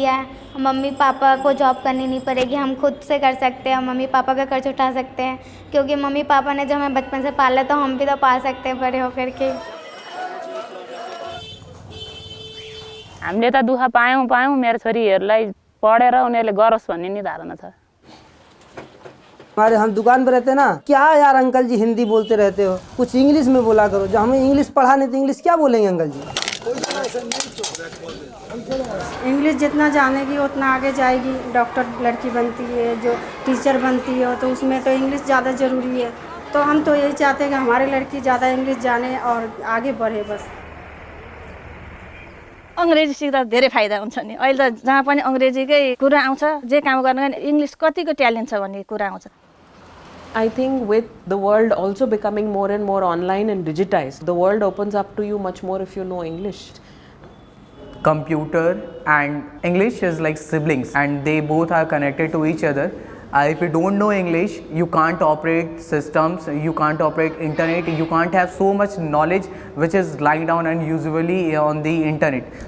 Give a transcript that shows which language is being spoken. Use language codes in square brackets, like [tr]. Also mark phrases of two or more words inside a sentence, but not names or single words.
[hi] है, मम्मी पापा को जॉब करनी नहीं पड़ेगी, हम खुद से कर सकते हैं, मम्मी पापा का खर्च उठा सकते हैं क्योंकि मम्मी पापा ने जब हमें बचपन से पाला तो हम भी तो पाल सकते हैं बड़े होकर के. [ne] हामीले त दुःख पायौँ मेरो छोरीहरूलाई पढेर उनीहरूले गरोस् भन्ने नि धारणा छ. [hi] हमारे हम दुकान पे रहते हैं ना, क्या यार अंकल जी हिंदी बोलते रहते हो, कुछ इंग्लिश में बोला करो. जब हमें इंग्लिश पढ़ा नहीं तो इंग्लिश क्या बोलेंगे अंकल जी. इंग्लिश जितना जानेगी उतना आगे जाएगी. डॉक्टर लड़की बनती है, जो टीचर बनती है तो उसमें तो इंग्लिश ज़्यादा ज़रूरी है. तो हम तो यही चाहते हैं कि हमारी लड़की ज़्यादा इंग्लिश जाने और आगे बढ़े बस. [ne] अंग्रेजी सिक्दा धेरै फाइदा हुन्छ नि. अहिले त जहाँ पनि अंग्रेजीकै कुरा आउँछ, जे काम गर्न इंग्लिश कतिको ट्यालेन्ट छ भन्ने कुरा आउँछ. [en] I think with the world also becoming more and more online and digitized, the world opens up to you much more if you know English. Computer and English is like siblings and they both are connected to each other. If you don't know English, you can't operate systems, you can't operate internet, you can't have so much knowledge which is lying down and usually on the internet.